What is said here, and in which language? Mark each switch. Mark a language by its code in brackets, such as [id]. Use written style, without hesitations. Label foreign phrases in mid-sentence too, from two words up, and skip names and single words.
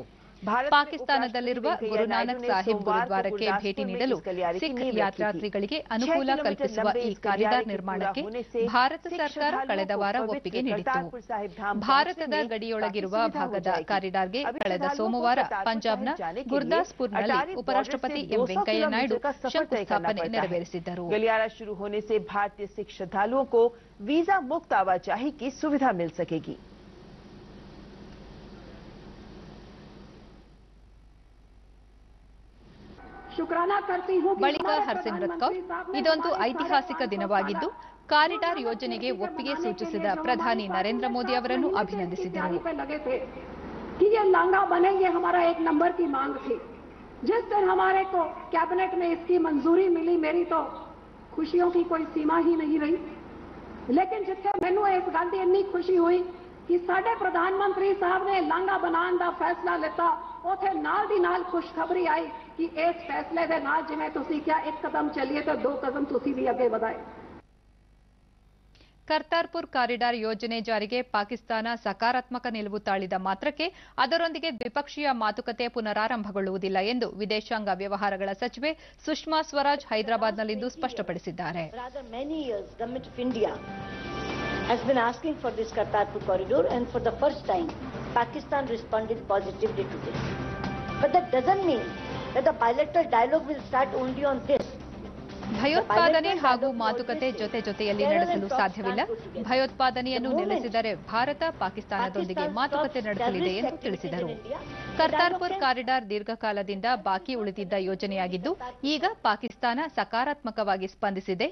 [kn] ಪಾಕಿಸ್ತಾನದಲ್ಲಿರುವ ಗುರುನಾನಕ್ ಸಾಹಿಬ್ ಗುರುದ್ವಾರಕ್ಕೆ ಭೇಟಿ ನೀಡಲು ಸಿಖ್ ಯಾತ್ರಾರ್ಥಿಗಳಿಗೆ ಅನುಕೂಲ ಕಲ್ಪಿಸುವ ಈ ಕಾರಿಡಾರ್ ನಿರ್ಮಾಣಕ್ಕೆ ಭಾರತ ಸರ್ಕಾರ ಕಳೆದ ವಾರ ಒಪ್ಪಿಗೆ ನೀಡಿತ್ತು. ಭಾರತದ ಗಡಿಯೊಳಗಿರುವ ಭಾಗದ ಕಾರಿಡಾರ್ಗೆ ಕಳೆದ ಸೋಮವಾರ ಪಂಜಾಬ್ನ ಗುರ್ದಾಸ್ಪುರ್ನಲ್ಲಿ ಉಪರಾಷ್ಟ್ರಪತಿ ಎಂ ವೆಂಕಯ್ಯ ನಾಯ್ಡು ಶಂಕುಸ್ಥಾಪನೆ ನೆರವೇರಿಸಿದ್ದರು. [hi] गलियारा शुरू होने से भारतीय सिख श्रद्धालुओं को वीजा मुक्त आवाजाही की सुविधा मिल सकेगी. [kn] ಬಳಿಕ ಹರ್ಸಿಮ್ರತ್ ಕೌರ್ ಇದೊಂದು ಐತಿಹಾಸಿಕ ದಿನವಾಗಿದ್ದು ಕಾರಿಡಾರ್ ಯೋಜನೆಗೆ ಒಪ್ಪಿಗೆ ಸೂಚಿಸಿದ ಪ್ರಧಾನಿ ನರೇಂದ್ರ ಮೋದಿ ಅವರನ್ನು ಅಭಿನಂದಿಸಿದರು. [hi] जिस दिन हमारे को कैबिनेट में इसकी मंजूरी मिली मेरी तो खुशियों की कोई सीमा ही नहीं रही. [pa] ਲੇਕਿਨ ਜਿਥੇ ਮੈਨੂ ਇਸ ਗਲ ਕੀ ਇੰਨੀ ਖੁਸ਼ੀ ਹੁਈ ਕਿ ਸਾਡੇ ਪ੍ਰਧਾਨਮੰਤਰੀ ਸਾਹਬ ਨੇ ਲਾਂਘਾ ਬਨਾਨੇ ਕਾ ਫੈਸਲਾ ਲਿਤਾ, ਉਥੇ ਨਾਲ ਦੀ ਨਾਲ ਖੁਸ਼ਖਬਰੀ ਆਈ ਕਿ ਇਸ ਫੈਸਲੇ ਕੇ ਨਾਲ ਜਿਵੇਂ ਤੁਸੀਂ ਕਿਆ ਏਕ ਕਦਮ ਚਲੀਏ ਤੋ ਦੋ ਕਦਮ ਤੁਸੀਂ ਭੀ ਆਗੇ ਬੜ੍ਹਾਏ. [kn] ಕರ್ತಾರ್ಪುರ್ ಕಾರಿಡಾರ್ ಯೋಜನೆ ಜಾರಿಗೆ ಪಾಕಿಸ್ತಾನ ಸಕಾರಾತ್ಮಕ ನಿಲುವು ತಾಳಿದ ಮಾತ್ರಕ್ಕೆ ಅದರೊಂದಿಗೆ ದ್ವಿಪಕ್ಷೀಯ ಮಾತುಕತೆ ಪುನರಾರಂಭಗೊಳ್ಳುವುದಿಲ್ಲ ಎಂದು ವಿದೇಶಾಂಗ ವ್ಯವಹಾರಗಳ ಸಚಿವೆ ಸುಷ್ಮಾ ಸ್ವರಾಜ್ ಹೈದರಾಬಾದ್ನಲ್ಲಿಂದು ಸ್ಪಷ್ಟಪಡಿಸಿದ್ದಾರೆ. [en] has been asking for this Kartarpur corridor, and for the first time Pakistan responded positively to this. But that doesn't mean that the bilateral dialogue will start only on this. [kn] ಭಯೋತ್ಪಾದನೆ ಹಾಗೂ ಮಾತುಕತೆ ಜೊತೆಯಲ್ಲಿ ನಡೆಸಲು ಸಾಧ್ಯವಿಲ್ಲ. ಭಯೋತ್ಪಾದನೆಯನ್ನು ನಿಲ್ಲಿಸಿದರೆ ಭಾರತ ಪಾಕಿಸ್ತಾನದೊಂದಿಗೆ ಮಾತುಕತೆ ನಡೆಸಲಿದೆ ಎಂದು ತಿಳಿಸಿದರು. ಕರ್ತಾರ್ಪುರ್ ಕಾರಿಡಾರ್ ದೀರ್ಘಕಾಲದಿಂದ ಬಾಕಿ ಉಳಿದಿದ್ದ ಯೋಜನೆಯಾಗಿದ್ದು ಈಗ ಪಾಕಿಸ್ತಾನ ಸಕಾರಾತ್ಮಕವಾಗಿ ಸ್ಪಂದಿಸಿದೆ.